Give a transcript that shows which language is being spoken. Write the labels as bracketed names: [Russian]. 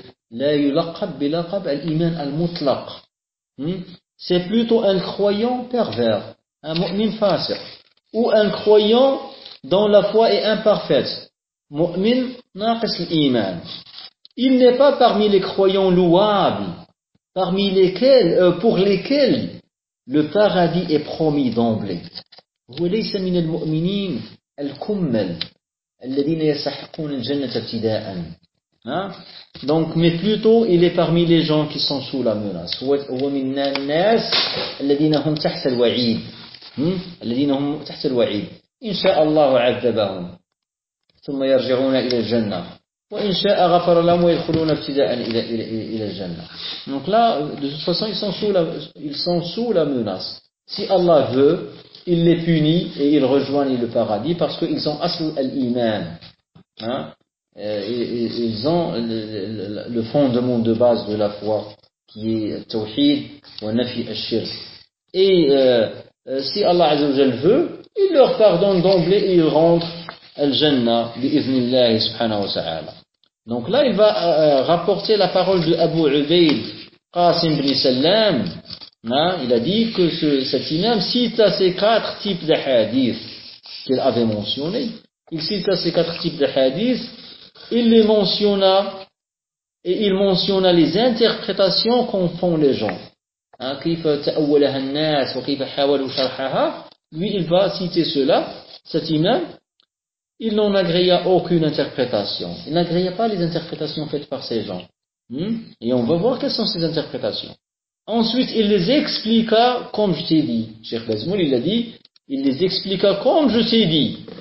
[Arabic] La yulaqab bilaqab al-iman al-mutlaq. [French] C'est plutôt un croyant pervers, un mu'min fasiq, ou un croyant dont la foi est imparfaite. [Arabic] Mu'min naqis al-iman. [French] Il n'est pas parmi les croyants louables, parmi lesquels, pour lesquels, le paradis est promis d'emblée. [Arabic] وليس من المؤمنين الكمل الذين يستحقون الجنة ابتداء. [French] Donc, mais plutôt, il est parmi les gens qui sont sous la menace. [Arabic] ومن الناس الذين هم تحت الوعيد. الذين هم تحت الوعيد. إن شاء الله عذبهم ثم يرجعون إلى الجنة. وإن شاء غفر لهم ويدخلون ابتداء إلى الجنة. [French] Donc là, de toute façon, ils sont sous la menace. Si Allah veut, il les punit et ils rejoignent le paradis parce qu'ils ont asl al-iman. Ils ont le fondement de base de la foi qui est [Arabic] tawhid wa nafi al-shirk. [French] Et si Allah Azza wa Jal veut, il leur pardonne d'emblée et ils rentrent [Arabic] al-jannah bi-iznillah subhanahu wa ta'ala. [French] Donc là, il va rapporter la parole de Abu Ubayd Qasim ibn Sallam. Il a dit que cet imam cite à ces quatre types de hadith qu'il avait mentionnés. Il cite à ces quatre types de hadith. Il les mentionna et il mentionna les interprétations qu'en font les gens. [Arabic] كيف تأولها الناس وكيف حاولوا شرحها. [French] Lui, il va citer cela, cet imam. Il n'en agréa aucune interprétation. Il n'agréa pas les interprétations faites par ces gens. Et on va voir quelles sont ces interprétations. Ensuite, il les expliqua comme je t'ai dit. Cheikh Bazmoul, il l'a dit. Il les expliqua comme je t'ai dit.